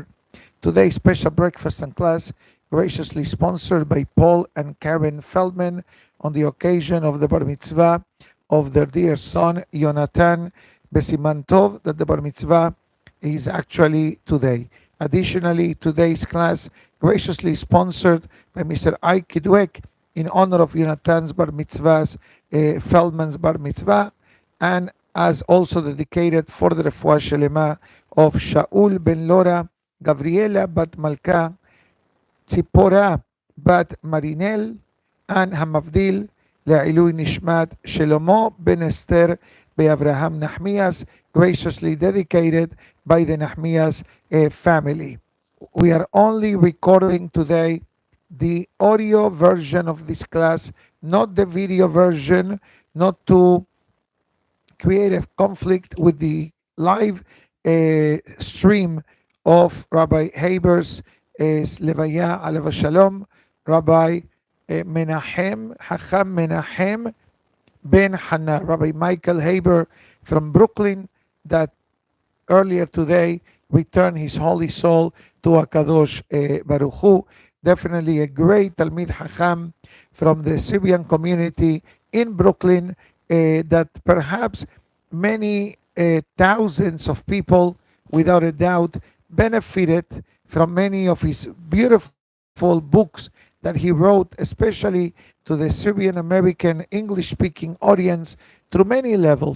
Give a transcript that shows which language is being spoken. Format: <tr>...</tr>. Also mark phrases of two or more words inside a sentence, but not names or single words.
<en>Today's special breakfast and class graciously sponsored by Paul and Karen Feldman on the occasion of the Bar Mitzvah of their dear son, Yonatan</en> <he>בסימן טוב,</he> <en>that the Bar Mitzvah is actually today. Additionally, today's class graciously sponsored by Mr. Ike Dweck in honor of Yonatan's Bar Mitzvah's Feldman's Bar Mitzvah, and as also dedicated for the</en> <he>רפואה שלמה</he> <en>of Shaul ben Lora, Gabriela bat Malka, Tzipora bat Marinel, and</en> <he>המבדיל לעילוי נשמת</he> <en>Shelomo ben Esther Be'Avraham Nahmias, graciously dedicated by the Nahmias family. We are only recording today the audio version of this class, not the video version, not to create a conflict with the live stream of Rabbi Haber's</en> <he>לוויה עליו השלום,</he> <en>Rabbi Menachem, Hacham Menachem Ben Hannah, Rabbi Michael Haber from Brooklyn, that earlier today returned his holy soul to</en> <he>הקדוש ברוך הוא.</he> <en>Definitely a great</en> <he>תלמיד חכם</he> <en>from the Syrian community in Brooklyn, that perhaps many thousands of people, without a doubt, benefited from many of his beautiful books that he wrote, especially to the Syrian American English speaking audience through many levels.</en>